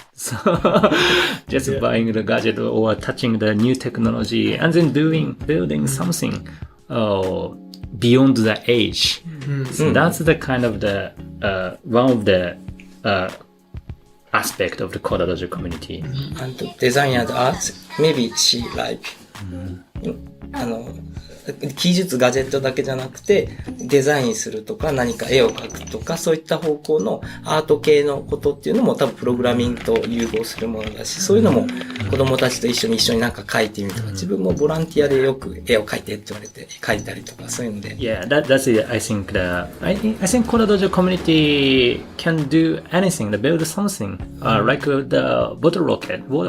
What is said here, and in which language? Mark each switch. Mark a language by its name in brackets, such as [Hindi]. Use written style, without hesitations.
[English] So just buying the gadget or touching the new technology and then building something beyond the age. So that's the kind of the one of the aspect of the CoderDojo community. And design and art, maybe she like [Japanese] 技術ガジェットだけじゃなくてデザインするとか何か絵を描くとかそういった方向のアート系のことっていうのも多分プログラミングと融合するものだし、そういうのも子供たちと一緒になんか描いてみるとか、自分もボランティアでよく絵を描いてって言われて描いたりとかそういうので。 [English] Yeah, that's it. I think CoderDojo community can do anything, to build something, like the bottle rocket.